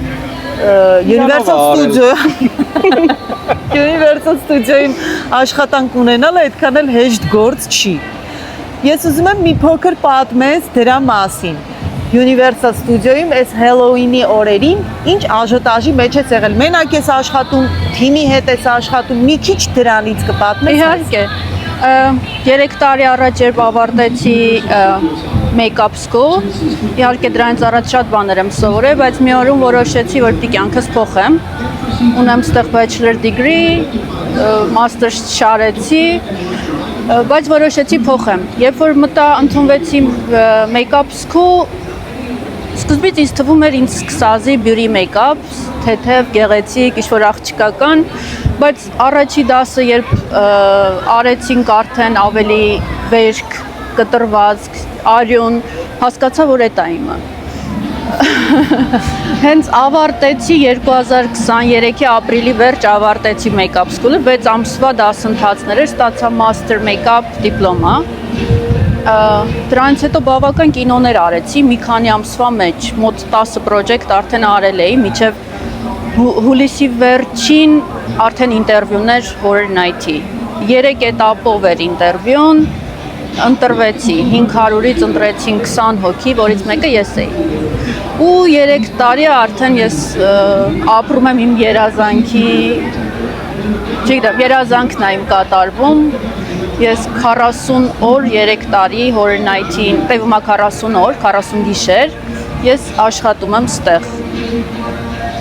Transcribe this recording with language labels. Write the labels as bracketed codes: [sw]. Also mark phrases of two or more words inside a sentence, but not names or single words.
[hy] Universal Studio-ին աշխատանք ունենալը այդքան էլ հեշտ գործ չի։ Ես ուզում եմ մի փոքր պատմես դրա մասին։ Universal Studio-ում այս Halloween-ի օրերին ինչ աժոտաժի մեջ է եղել։ Մենակ ես աշխատում, թիմի հետ ես աշխատում, մի քիչ դրանից կպատմես։ Իհարկե, 3 տարի առաջ երբ ավարտեցի [en] make-up school, [hy] իհարկե դրանից առաջ շատ բաներ եմ սովորել, բայց մի օրում որոշեցի, որ պիտի կյանքս փոխեմ։ Ունեմ ստեղ [en] bachelor degree, [hy] master's շարեցի, բայց որոշեցի փոխեմ։ Երբ որ մտա ընդունվեցի [en] make-up school, [hy] սկզբից ինձ թվում էր ինձ սկսազի բյուրի make-up, թեթև, գեղեցիկ, ինչ-որ աղջիկական, բայց առաջի դասը երբ արեցինք արդեն ավելի վերք, կտրվածք, արյուն, հասկացա, որ էդ է իմը։ Հենց ավարտեցի 2023-ի ապրիլի վերջ ավարտեցի [en] make-up school- [hy] ը, 6 ամսվա դասընթացներ էր, ստացա [en] master make-up [hy] դիպլոմա։ Դրանից հետո բավական կինոներ արեցի, մի քանի ամսվա մեջ, մոտ 10 պրոջեկտ արդեն արել էի, մինչև հուլիսի վերջին արդեն ինտերվյուներ Horror Night-ի։ 3 էտապով էր ինտերվյուն, ընտրվեցի, 500-ից ընտրեցին 20 հոգի, որից մեկը ես էի։ Ու 3 տարի արդեն ես ապրում եմ իմ երազանքի, չգիտեմ, երազանքն է իմ կատարվում։ Ես 40 օր, 3 տարի Horror Night-ին, տևում է 40 օր, 40 գիշեր, ես աշխատում եմ ստեղ։